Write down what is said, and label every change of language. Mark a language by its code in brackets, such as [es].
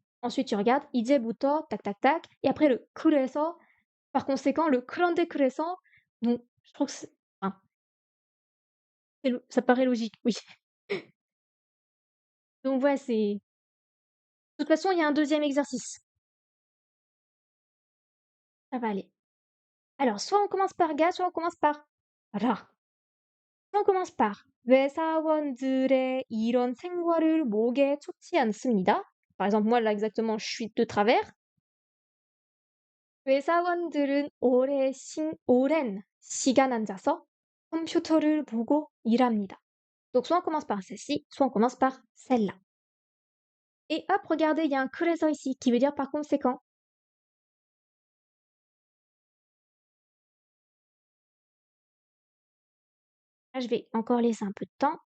[fr] Ensuite, tu regardes 이제부터 tac tac tac et après le 그래서 par conséquent, le 그런데 그래서 donc je trouve que c'est enfin, ça paraît logique, oui. Donc ouais, c'est de toute façon, il y a un deuxième exercice. Ça va aller. Alors, soit on commence par ga, soit on commence par ra. Soit on commence par [ko] 회사원들의 이런 생활을 목에 좋지 않습니다. [fr] Par exemple, moi là exactement, je suis de travers. [ko] 회사원들은 오랜 시간 앉아서 컴퓨터를 보고 일합니다. [fr] Donc soit on commence par celle-ci, soit on commence par celle-là. Et hop, regardez, il y a un 그래서 ici qui veut dire par conséquent. Là, je vais encore laisser un peu de temps.